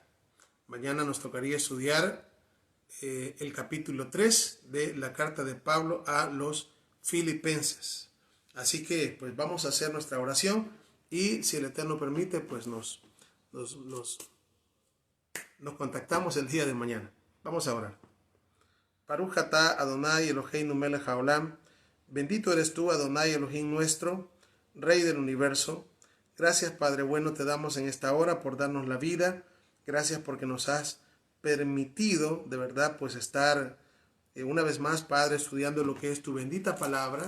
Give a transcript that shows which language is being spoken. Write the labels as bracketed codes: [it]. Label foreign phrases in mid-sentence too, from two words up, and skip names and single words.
[es] Mañana nos tocaría estudiar el capítulo 3 de la carta de Pablo a los Filipenses. Así que pues vamos a hacer nuestra oración y si el Eterno permite, pues nos contactamos el día de mañana. Vamos a orar. [he] ברוך אתה אדני אלהינו מלך העולם. [es] Bendito eres tú, Adonai Elohim nuestro, Rey del universo. Gracias, Padre bueno, te damos en esta hora por darnos la vida. Gracias porque nos has permitido, de verdad, pues estar una vez más, Padre, estudiando lo que es tu bendita palabra.